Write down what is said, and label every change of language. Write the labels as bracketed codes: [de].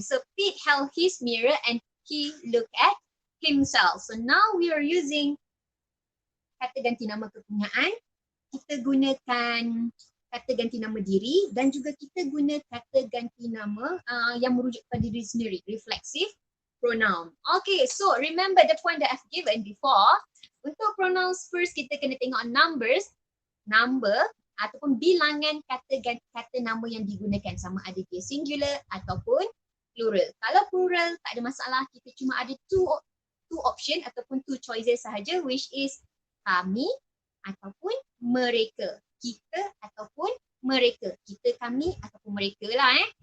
[en] So Pete held his mirror and he looked at himself. So now we are using [ms] kata ganti nama kepunyaan. Kita gunakan kata ganti nama diri dan juga kita guna kata ganti nama yang merujuk pada diri sendiri, [en] reflexive pronoun. Okay, so remember the point that I've given before. [ms] Untuk pronouns first kita kena tengok number ataupun bilangan kata nama yang digunakan, sama ada dia singular ataupun plural. Kalau plural tak ada masalah, kita cuma ada [en] two option [ms] ataupun [en] two choices [ms] sahaja, [en] which is [ms] kami ataupun mereka, kita ataupun mereka, kita, kami ataupun mereka lah.